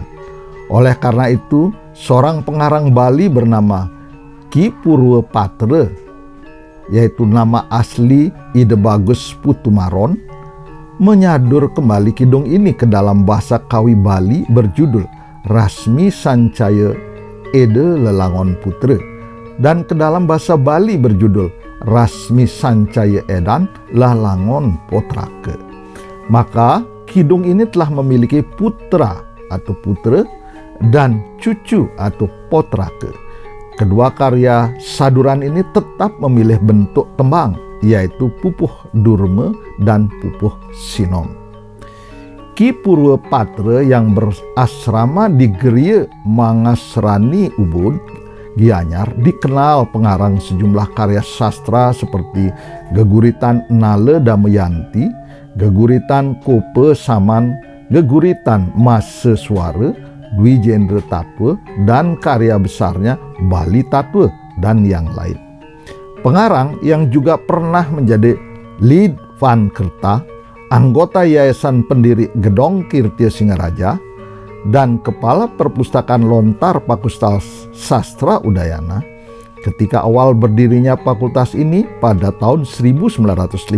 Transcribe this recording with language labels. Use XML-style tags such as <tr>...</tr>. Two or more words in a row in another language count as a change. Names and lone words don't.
<id>Oleh karena itu, seorang pengarang Bali bernama Ki Purwa Patra, yaitu nama asli Ide Bagus Putumaron, menyadur kembali kidung ini ke dalam bahasa Kawi Bali berjudul Rasmi Sancaya Ede Lelangon Putra, dan ke dalam bahasa Bali berjudul Rasmi Sancaya Edan Lalangon Potrake. Maka kidung ini telah memiliki putra atau putra dan cucu atau potrake. Kedua karya saduran ini tetap memilih bentuk tembang, yaitu pupuh durme dan pupuh sinom. Ki Purwa Patra yang berasrama di Geria Mangasrani Ubud, Gianyar, dikenal pengarang sejumlah karya sastra seperti Geguritan Nale Damayanti, Geguritan Kope Saman, Geguritan Mase Suara, Dwi Jendra Tatwa, dan karya besarnya Bali Tatwa, dan yang lain. Pengarang yang juga pernah menjadi Lead Van Kerta, anggota Yayasan Pendiri Gedong Kirtia Singaraja, dan Kepala Perpustakaan Lontar Fakultas Sastra Udayana, ketika awal berdirinya fakultas ini pada tahun 1958,</id>